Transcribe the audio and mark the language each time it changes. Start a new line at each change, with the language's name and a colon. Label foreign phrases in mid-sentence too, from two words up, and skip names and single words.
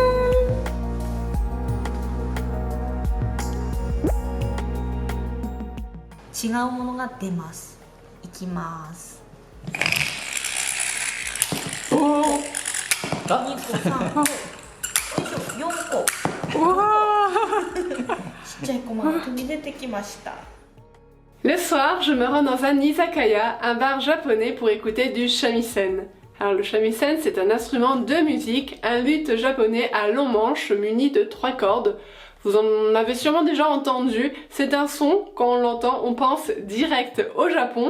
Japanese: 違うものが出ます。いきます。おー 2個3個。よいしょ4個。わちっちゃいコマが飛び出てきました。
French: Le soir, je me rends dans un izakaya, un bar japonais pour écouter du shamisen. Alors le shamisen, c'est un instrument de musique, un luth japonais à long manche muni de 3 cordes. Vous en avez sûrement déjà entendu, c'est un son, quand on l'entend, on pense direct au Japon.